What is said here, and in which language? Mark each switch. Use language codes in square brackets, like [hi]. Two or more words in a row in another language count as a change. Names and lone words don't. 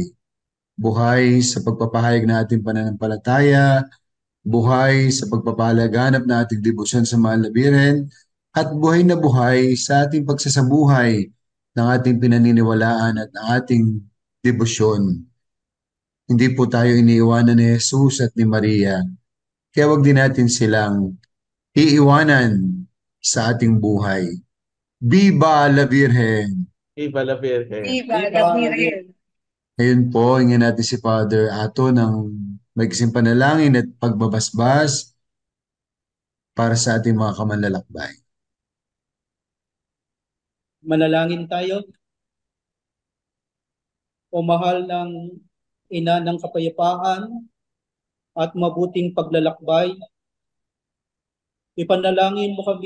[tl] Buhay sa pagpapahayag ng ating pananampalataya, buhay sa pagpapahalaganap ng ating debosyon sa Mahal na Birhen, at buhay na buhay sa ating pagsasabuhay ng ating pinaniniwalaan at ng ating debosyon. Hindi po tayo iniiwanan ni Jesus at ni Maria. Kaya wag din natin silang iiwanan sa ating buhay. [es] Viva la Virgen! Viva la Virgen. Viva Viva la la Virgen! [tl] Ngayon po, hingin natin si Father Ato ng maiksing panalangin at pagbabasbas para sa ating mga kamanlalakbay. Manalangin tayo. O mahal ng Ina ng kapayapaan at mabuting paglalakbay, ipanalangin mo kami